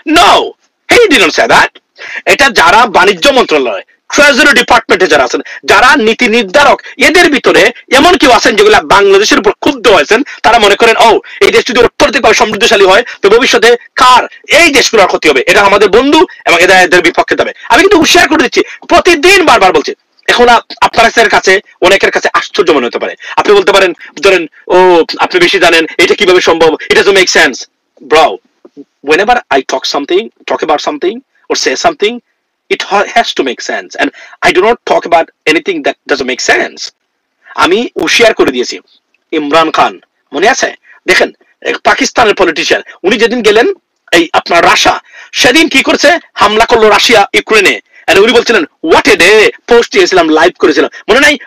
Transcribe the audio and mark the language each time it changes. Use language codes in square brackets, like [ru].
[en] No, he didn't say that. [bn] এটা যারা বাণিজ্য মন্ত্রণালয়, ট্রেজারি ডিপার্টমেন্টে যারা আছেন, যারা নীতি নির্ধারক, এদের ভিতরে এমন কেউ আছেন যেগুলা বাংলাদেশের উপর ক্ষুব্ধ হয়েছেন, তারা মনে করেন ও এই দেশ যদি অর্থনৈতিকভাবে সমৃদ্ধশালী হয় তো ভবিষ্যতে কার এই দেশগুলোর ক্ষতি হবে, এটা আমাদের বন্ধু এবং এদের বিপক্ষে যাবে। আমি কিন্তু হুঁশিয়ার করে দিচ্ছি, প্রতিদিন বারবার বলছি। এখন আপনার কাছে অনেকের কাছে আশ্চর্য মনে হতে পারে, আপনি বলতে পারেন ধরেন ও আপনি বেশি জানেন, এটা কিভাবে সম্ভব, [en] it doesn't make sense. Bro, whenever I talk about something or say something, it has to make sense, and I do not talk about anything that doesn't make sense. [bn] আমি হুঁশিয়ার করে দিয়েছি। ইমরান খান মনে আছে? দেখেন পাকিস্তানের পলিটিশিয়ান, উনি যেদিন গেলেন এই আপনার রাশিয়া, সেদিন কি করছে, হামলা করলো রাশিয়া ইউক্রেনে, আর উনি বলছিলেন [en] what a day, [bn] পোস্ট দিয়েছিলাম, লাইভ করেছিলাম, মনে নাই?